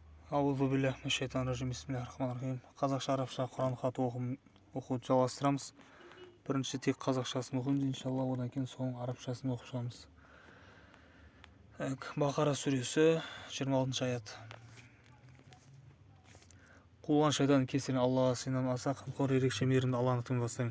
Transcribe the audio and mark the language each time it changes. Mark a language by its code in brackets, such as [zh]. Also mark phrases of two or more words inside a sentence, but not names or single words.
[ar] أعوذ بالله من الشيطان الرجيم. بسم الله الرحمن الرحيم. [kk] Қазақша, арабша Құран хаты оқуды жалғастырамыз. Бірінші тек қазақшасын оқимыз, иншалла, одан кейін соның арабшасын оқып шығамыз. Бақара сүресі 26 аят. Қуылған шайтан кесірінен Аллаға сыйынамын, аса қамқор ерекше мейірімді Алланы тың бастаймын.